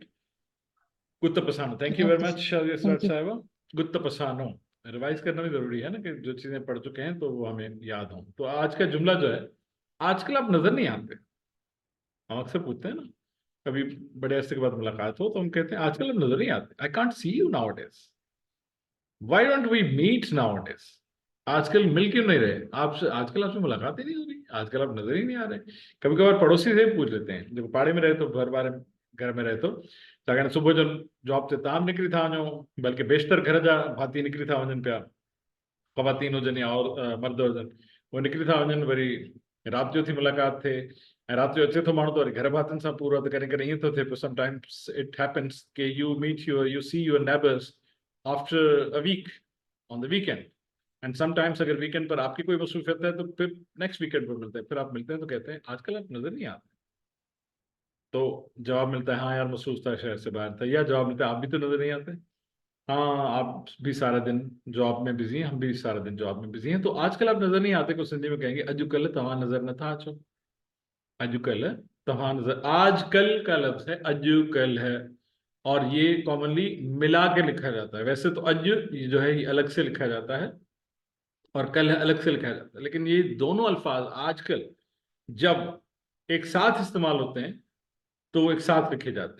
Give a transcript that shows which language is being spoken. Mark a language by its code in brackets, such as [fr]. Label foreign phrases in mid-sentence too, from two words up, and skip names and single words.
[en] गुत्त पसानो, thank you very ओके मच Sir. Thank you. [hi] साहब। गुत्त पसानो रिवाइज करना भी जरूरी है ना, कि जो चीजें पढ़ चुके हैं तो वो हमें याद हो। तो आज का जुमला जो है, आजकल आप नजर नहीं आते। हम अक्सर पूछते हैं ना, कभी बड़े अरसे के बाद मुलाकात हो तो हम कहते हैं आजकल आप नजर नहीं आते, [en] I can't see you nowadays, why don't we meet nowadays. [hi] आजकल मिल क्यों नहीं रहे आपसे, आजकल आपसे मुलाकात ही नहीं हो रही, आजकल आप नजर ही नहीं आ रहे। [sd] कभी कभार पड़ोसी से भी पूछ लेते हैं, जब पाड़े में रहे तो घर में रहे तो छाकाणि सुबुह जो जॉब ते ताम निकिरी था वञो, बल्कि बेशतर घर जा भाती निकिरी था वञनि पिया, ख़वातीन हुजनि या और मर्द हुजनि, वो निकिरी था वञनि, वरी राति जो थी मुलाक़ात थिए, ऐं राति जो अचे थो माण्हू त वरी घर भातियुनि सां पूरो त कॾहिं कॾहिं ईअं थो थिए पियो। [en] sometimes it happens [hi] के [en] you see your neighbours after a week on the weekend, and sometimes [hi] अगर वीकेंड पर आपकी कोई मसरूफियत है तो फिर [en] next weekend [hi] पर मिलते हैं, फिर आप मिलते हैं तो कहते हैं आजकल आप नजर नहीं आते। तो जवाब मिलता है हाँ यार मसरूफ था, शहर से बाहर था, या जवाब मिलता है आप भी तो नजर नहीं आते, हाँ आप भी सारा दिन जॉब में बिजी हैं, हम भी सारा दिन जॉब में बिजी हैं, तो आजकल आप नजर नहीं आते को सिंधी में कहेंगे [sd] अजुकल तव्हां नजर न था अचो। अजुकल तव्हां नजर, [hi] आजकल का लफ्ज है अजुकल है, और ये कॉमनली मिला के लिखा जाता है। वैसे तो अज जो है ये अलग से लिखा जाता है और कल है अलग से लिखा जाता है, लेकिन ये दोनों अल्फाज आजकल जब एक साथ इस्तेमाल होते हैं तो वो एक साथ लिखे जाते हैं।